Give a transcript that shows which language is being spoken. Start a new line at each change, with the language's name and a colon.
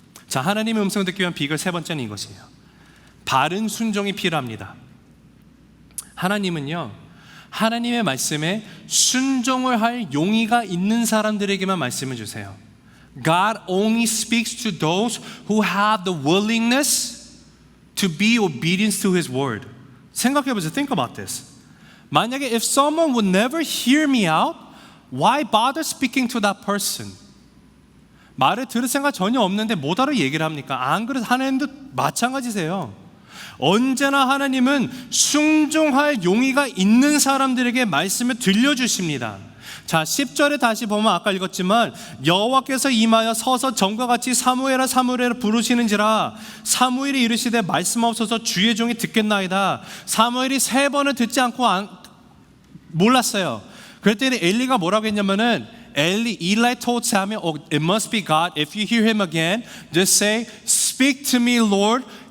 Korean: 자, 하나님의 음성을 듣기 위한 비결 세 번째는 이것이에요. 바른 순종이 필요합니다. 하나님은요, 하나님의 말씀에 순종을 할 용의가 있는 사람들에게만 말씀을 주세요.
English: God only speaks to those who have the willingness to be obedient to His word.
Korean: 생각해보세요.
English: Think about this.
Korean: 만약에
English: if someone would never hear me out, why bother speaking to that person?
Korean: 말을 들을 생각 전혀 없는데 뭐하러 얘기를 합니까? 안 그래도 하나님도 마찬가지세요. 언제나 하나님은 순종할 용의가 있는 사람들에게 말씀을 들려주십니다. 자, 10절에 다시 보면 아까 읽었지만 여호와께서 임하여 서서 전과 같이 사무엘아 사무엘아 부르시는지라 사무엘이 이르시되 말씀하옵소서 주의 종이 듣겠나이다. 사무엘이 3번을 듣지 않고 몰랐어요. 그랬더니 엘리가 뭐라고 했냐면은
English: Eli told Samuel, oh, it must be God. If you hear him again, just say, speak to me, Lord.